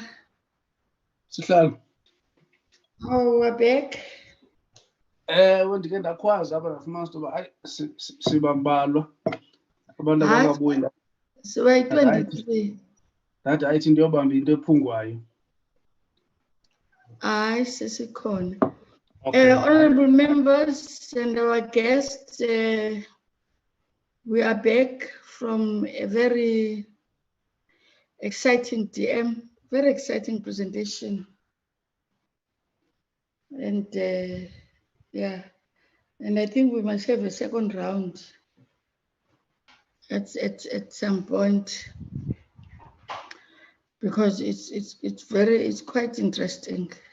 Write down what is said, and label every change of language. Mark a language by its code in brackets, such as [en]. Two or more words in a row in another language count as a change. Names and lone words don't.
[xh] Sihlalo. [en] Oh, we're back. [xh] Ndike ndakhwaza apha ndafumanisa uba hayi sibambalwa abantu abakabuyi la. [en] So we're 23. [xh] That ayithi into yobamba into ephungwayo. Aye, sesikhona. [en] Okay. Honorable members and our guests, we are back from a very exciting DM, very exciting presentation. And yeah, and I think we must have a second round at some point, because it's quite interesting.